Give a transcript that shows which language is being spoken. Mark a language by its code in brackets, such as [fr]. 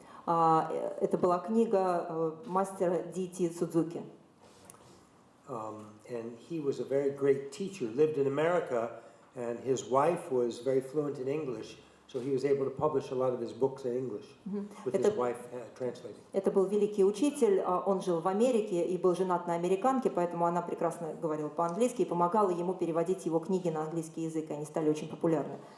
[ru] Это была книга мастера Д.Т. Судзуки. [en] And he was a very great teacher, lived in America, and his wife was very fluent in English, so he was able to publish a lot of his books in English, with his wife translating. [ru] Это был великий учитель, он жил в Америке и был женат на американке, поэтому она прекрасно говорила по-английски и помогала ему переводить его книги на английский язык, и они стали очень популярны.